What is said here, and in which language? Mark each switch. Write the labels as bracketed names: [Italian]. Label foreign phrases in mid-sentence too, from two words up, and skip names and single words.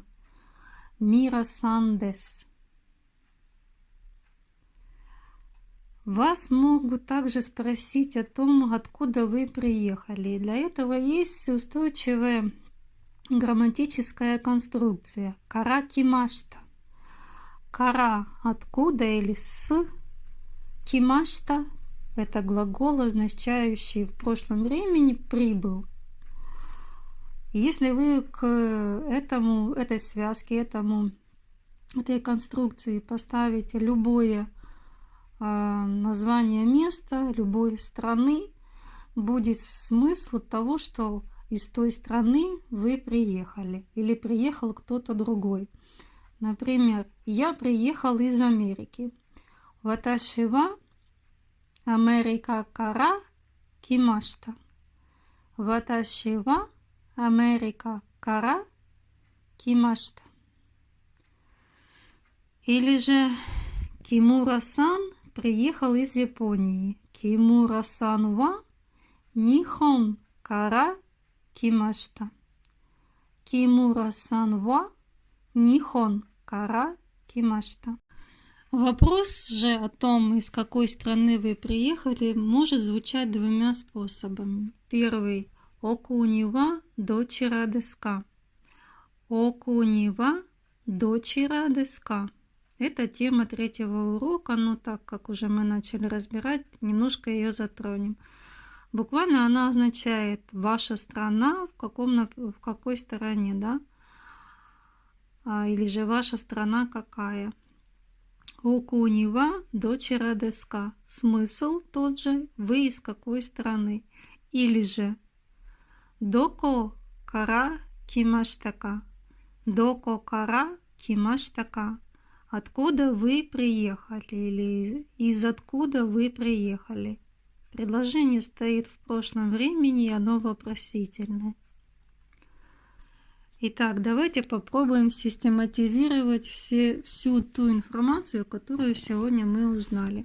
[Japanese] «ミラさんです». [Russian] Вас могут также спросить о том, откуда вы приехали. И для этого есть устойчивая грамматическая конструкция [Japanese] «から来ました». [Russian] «Кара» – откуда или «с». «Кимашта» – это глагол, означающий в прошлом времени «прибыл». Если вы к этой связке, этой конструкции поставите любое название места, любой страны, будет смысл того, что из той страны вы приехали или приехал кто-то другой. Например, я приехал из Америки. [Japanese] 私はアメリカから来ました. 私はアメリカから来ました. [Russian] Или же Кимура-сан приехал из Японии. [Japanese] 木村さんは日本から来ました. 木村さんは日本から来ました. [Russian] Вопрос же о том, из какой страны вы приехали, может звучать двумя способами. Первый – [Japanese] お国はどちらですか. お国はどちらですか. [Russian] Это тема третьего урока, но так как уже мы начали разбирать, немножко ее затронем. Буквально она означает «ваша страна», в какой стороне, да? Или же «ваша страна какая». [Japanese] «お国はどちらですか». [Russian] Смысл тот же «вы из какой страны». Или же [Japanese] «どこから来ましたか». «どこから来ましたか». [Russian] Откуда вы приехали или из откуда вы приехали. Предложение стоит в прошлом времени, и оно вопросительное. Итак, давайте попробуем систематизировать всю ту информацию, которую сегодня мы узнали.